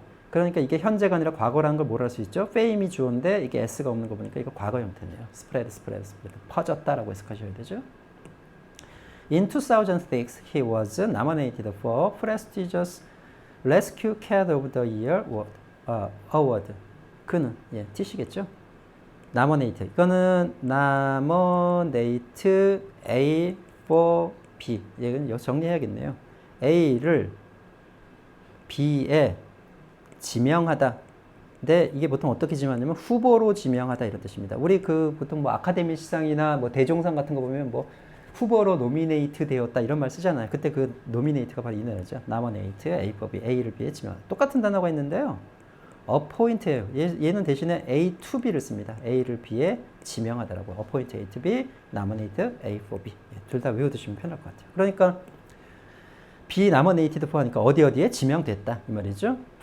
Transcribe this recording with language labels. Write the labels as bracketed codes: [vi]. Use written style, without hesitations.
[ko] 그러니까 이게 현재가 아니라 과거라는 걸 뭘 할 수 있죠? fame이 주어인데 이게 s가 없는 거 보니까 이거 과거 형태네요. [en] spread. [ko] 퍼졌다라고 해석하셔야 되죠. [en] In 2006, he was nominated for prestigious Rescue Cat of the Year award. [ko] 그는 T시겠죠? nominate. [en] 이거는 nominate A for B. [ko] 이건 정리해야겠네요. A를 B에 지명하다. 근데 이게 보통 어떻게 지명하냐면 후보로 지명하다 이런 뜻입니다. 우리 그 보통 뭐 아카데미 시상이나 뭐 대종상 같은 거 보면 뭐 후보로 노미네이트 되었다 이런 말 쓰잖아요. 그때 그 노미네이트가 바로 이 단어죠. [en] nominate A for B. [ko] A를 B에 지명하다. 똑같은 단어가 있는데요. appoint예요. 얘는 대신에 A to B를 씁니다. A를 B에 지명하다라고. [en] appoint A to B, nominate A for B. [ko] 둘 다 외워두시면 편할 것 같아요. 그러니까 be nominated for 하니까 어디에 지명됐다 이 말이죠.